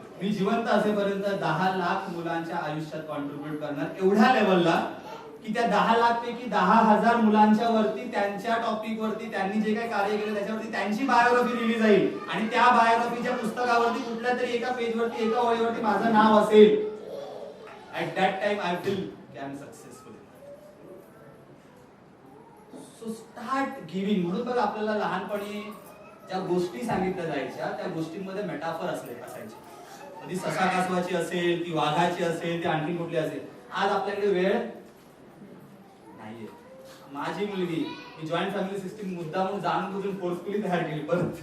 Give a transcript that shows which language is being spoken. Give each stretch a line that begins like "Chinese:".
Marathi: मी जिवंत असेपर्यंत 10 लाख मुलांच्या आयुष्यात कॉन्ट्रीब्यूट करणार, एवढ्या लेवलला की त्या 10 लाख पैकी 10,000 मुलांच्या वरती, त्यांच्या टॉपिक वरती त्यांनी जे काही कार्य केलं त्याच्यावरती त्यांची बायोग्राफी लिहिली जाईल आणि त्या बायोग्राफीच्या पुस्तकावरती कुठल्या तरी एका पेज वरती, एका ओळीवरती माझं नाव असेल।
English: At that time I feel की I am successful. So start giving.
Marathi: म्हणून बघा आपल्याला लहानपणी ज्या गोष्टी सांगितल्या जायच्या त्या गोष्टींमध्ये मेटाफर असायचे। कधी ससा कासवाची असेल, ती वाघाची असेल, ती आणखी कुठली असेल। आज आपल्याकडे वेळ नाहीये। माझी मुलगी, मी जॉईंट फॅमिली सिस्टीम मुद्दामून जाणून बुजून फोर्सफुली तयार केली परत।